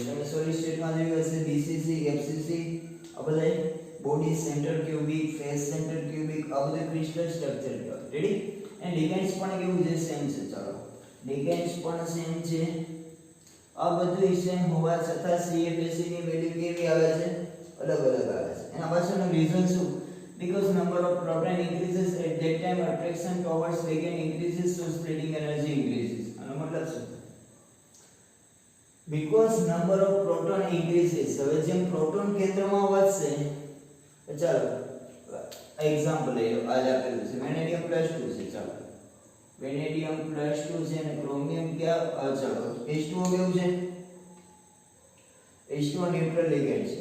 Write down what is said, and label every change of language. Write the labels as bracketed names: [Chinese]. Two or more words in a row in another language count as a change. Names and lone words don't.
[Gujarati] તમે સોલિડ સ્ટેટમાં જોયું હશે BCC FCC આ બધા [English] body center cubic, face center cubic, [Gujarati] આ બધું [English] crystal structure [Gujarati] કહેવાય. રેડી. [English] and ligands [Gujarati] પણ કેવું છે? સેમ છે. ચાલો લિગેન્ડ્સ પણ સેમ છે. આ બધું સેમ હોવા છતાં CFSC ની વેલ્યુ કેવી આવે છે? અલગ અલગ આવે છે. એના પાછળનું રીઝન શું? [English] because number of proton increases at that time attraction towards ligand increases, so splitting energy increases. [Gujarati] આનો મતલબ શું? [English] because number of proton increases. [Gujarati] હવે જેમ પ્રોટોન કેન્દ્રમાં વધશે, ચાલો એક્ઝામ્પલ લઈ લો. આજ આપેલું છે વેનેડિયમ +2 છે. ચાલો વેનેડિયમ +2 છે અને ક્રોમિયમ ક્યાં? ચાલો H2O કેવું છે? H2O [English] neutral ligand [Gujarati] છે.